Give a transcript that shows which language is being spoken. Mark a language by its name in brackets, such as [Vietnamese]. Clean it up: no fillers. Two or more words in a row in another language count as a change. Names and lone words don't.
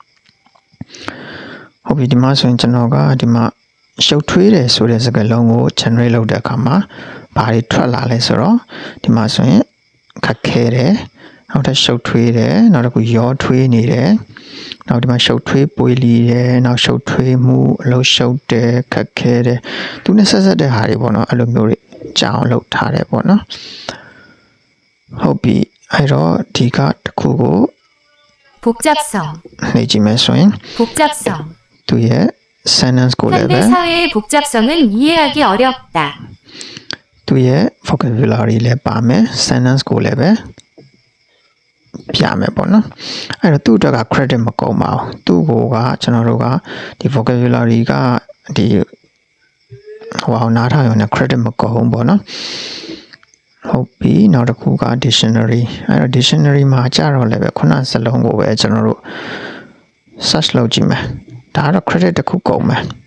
[Burmese] ဟုတ်ပြီဒီမှာဆိုရင်ကျွန်တော်ကဒီမှာရှုပ်ထွေးတယ်ဆိုတဲ့စကားလုံးကို generate လုပ်တဲ့အခါမှာဘာတွေထွက်လာလဲဆိုတော့ဒီမှာဆိုရင်ခက်ခဲတယ်နောက်ထပ်ရှုပ်ထွေးတယ်နောက်တစ်ခုရောထွေးနေတယ်နောက်ဒီမှာရှုပ်ထွေးပွေလီတယ်နောက်ရှုပ်ထွေးမှုအလုံးရှုပ်တယ်ခက်ခဲတယ်သူနဲ့ဆက်ဆက်တဲ့ဟာတွေပေါ့နော်အဲ့လိုမျိုးတွေကြောင်းလောက်ထားတယ်ပေါ့နော်ဟုတ်ပြီအဲ့တော့ဒီကတစ်ခုကို [Korean] 복잡성, [Burmese] နေကြည့်မယ်ဆိုရင် [Korean] 복잡성. [Burmese] သူရဲ့ sentence ကိုလည်းပဲ [Korean] 현대 사회의 복잡성은 이해하기 어렵다. [Burmese] သူရဲ့ vocabulary လည်းပါမယ် sentence ကိုလည်းပဲပြမယ်ပေါ့နော်အဲ့တော့သူ့အတွက်က credit မကုန်ပါဘူးသူ့ကိုကကျွန်တော်တို့ကဒီ vocabulary ကဒီဟိုအောင်နားထောင်ရုံနဲ့ credit မကုန်ဘူးပေါ့နော်ဟုတ်ပြီနောက်တစ်ခုက dictionary အဲ့တော့ dictionary မှာကြာတော့လည်းပဲခုနစလုံးကိုပဲကျွန်တော်တို့ search လုပ်ကြည့်မယ်ဒါကတော့ credit တစ်ခုကုန်မယ်